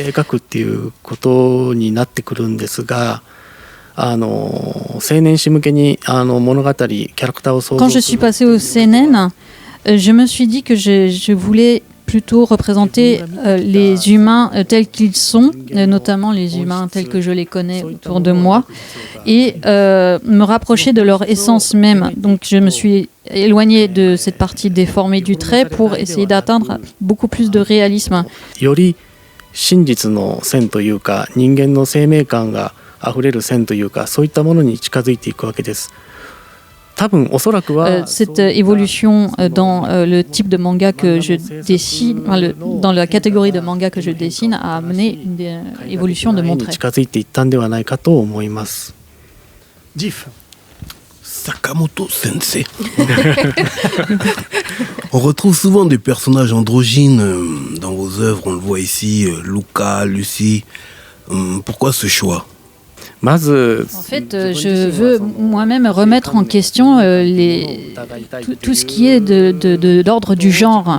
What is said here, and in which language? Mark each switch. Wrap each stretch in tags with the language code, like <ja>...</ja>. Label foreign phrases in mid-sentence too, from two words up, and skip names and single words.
<fr>Quand je suis passée au seinen, je me suis dit que je voulais plutôt représenter les humains tels qu'ils sont, notamment les humains tels que je les connais autour de moi, et me rapprocher de leur essence même. Donc je me suis éloignée de cette partie déformée du trait pour essayer d'atteindre beaucoup plus de réalisme.</fr> <ja>溢れる線というかそういったものに近づいていくわけです。多分おそらくは</ja> <fr>cette évolution dans le type de manga que je dessine, dans la catégorie de manga que je dessine, a amené une évolution de mon trait.</fr> <ja>近づいていったんではないかと思います。 Diff.</ja> <fr>Sakamoto Sensei. On retrouve souvent des personnages androgynes dans vos œuvres. On le voit ici, Luca, Lucie. Pourquoi ce choix? En fait, je veux moi-même remettre en question tout ce qui est d'ordre du genre.</fr>